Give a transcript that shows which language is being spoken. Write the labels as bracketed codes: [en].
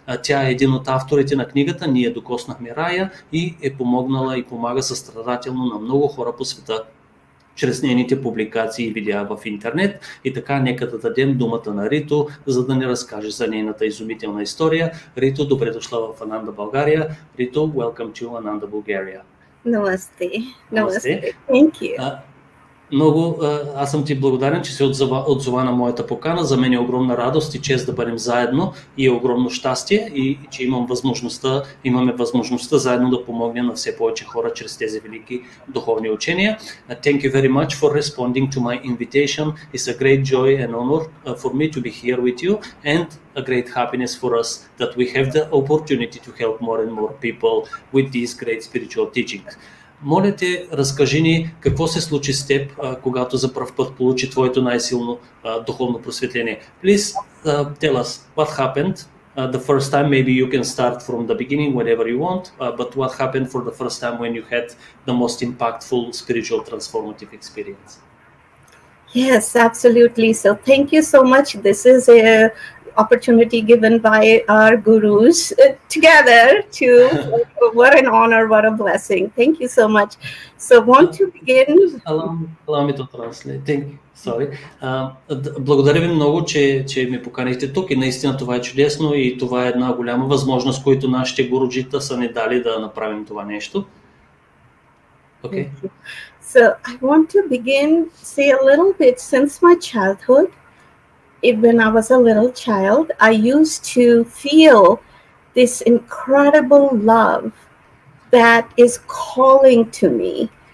[bg] Тя е един от авторите на книгата "Ние докоснахме рая" и е помогнала и помага състрадателно на много хора по света чрез нейните публикации и видеа в интернет. И така, нека да дадем думата на Риту, за да ни разкаже за нейната изумителна история. Риту, добре дошла в Ананда България. [en] Риту, welcome to Ananda Bulgaria. Namaste. Namaste. Thank you. [bg] Аз съм ти благодарен, че се отзова на моята покана. За мен е огромна радост и чест да бъдем заедно и е огромно щастие и че имаме възможността заедно да помогнем на все повече хора чрез тези велики духовни учения. [en] Thank you very much for responding to my invitation. It's a great joy and honor for me to be here with you and a great happiness for us that we have the opportunity to help more and more people with these great spiritual teachings. [bg] Моля те, разкажи ни какво се случи с теб, когато за пръв път получи твоето най-силно духовно просветление. [en] Please tell us what happened the first time. Maybe you can start from the beginning, whatever you want, but what happened for the first time when you had the most impactful spiritual transformative experience? Yes, absolutely. So thank you so much. This is a opportunity given by our gurus together to what an honor, what a blessing. Thank you so much. So want to begin. Allow me to translate. Sorry. [bg] Благодаря ви много, че ме поканихте тук и наистина това е чудесно и това е една голяма възможност, която нашите гуруджита са ни дали да направим това нещо. [en] Okay. So I want to begin, say a little bit since my childhood. When I was a little child, I used to feel this incredible love that is calling to me.